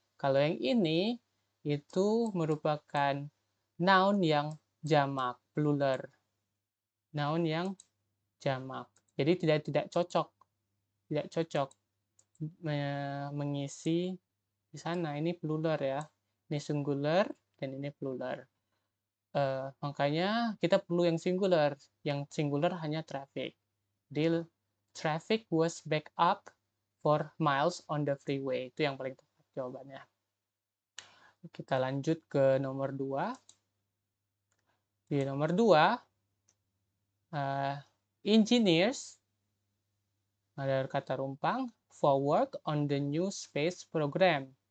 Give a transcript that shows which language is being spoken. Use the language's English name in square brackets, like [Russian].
[Indonesian] Kalau yang ini itu merupakan noun yang jamak, plural. Noun yang jamak. Jadi tidak cocok mengisi di sana. Ini plural ya. Ini singular dan ini plural. Makanya kita perlu yang singular. Yang singular hanya traffic. Jadi [English] traffic was back up for miles on the freeway. [Indonesian] Itu yang paling tepat jawabannya. Kita lanjut ke nomor 2. Di nomor 2, engineers, ada kata rumpang, [English] for work on the new space program.